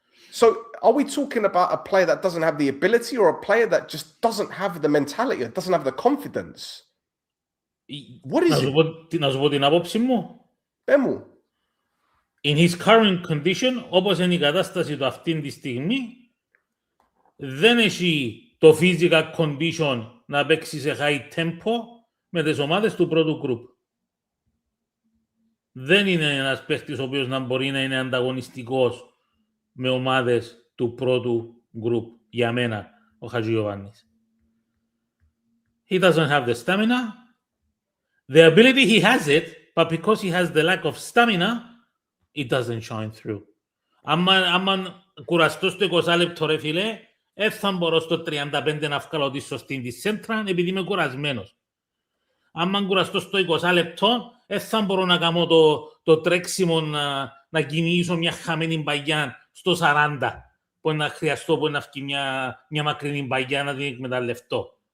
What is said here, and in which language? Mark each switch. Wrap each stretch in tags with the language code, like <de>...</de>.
<en>So are we talking about a player that doesn't have the ability or a player that just doesn't have the mentality or doesn't have the confidence? What is it?</en> <el>Να σου πω την άποψη μου. Πες μου.</el> <en>In his current condition,</en> <el>όπως είναι η κατάσταση του αυτή τη στιγμή, δεν έχει το physical condition να παίξει σε high tempo με τις ομάδες του πρώτου group. Δεν είναι ένας παίχτης ο οποίος να μπορεί να είναι ανταγωνιστικός με ομάδες του πρώτου group, για μένα, ο Χατζηγιοβάννης.</el> <en>He doesn't have the stamina. The ability, he has it, but because he has the lack of stamina, it doesn't shine through.</en> <el>Άμα κουραστώ στο 20 λεπτό, ρε φίλε, θα μπορώ στο 35 να βγάλω τη σωστή τη σέντρα, επειδή είμαι κουρασμένος. Άμα κουραστώ στο 20 λεπτό, θα μπορώ να κάνω το τρέξιμο να κυνηγήσω μια χαμένη παγιά στο 40, που να χρειαστώ που να βγει μια μακρινή παγιά να την εκμεταλλευτώ.</el>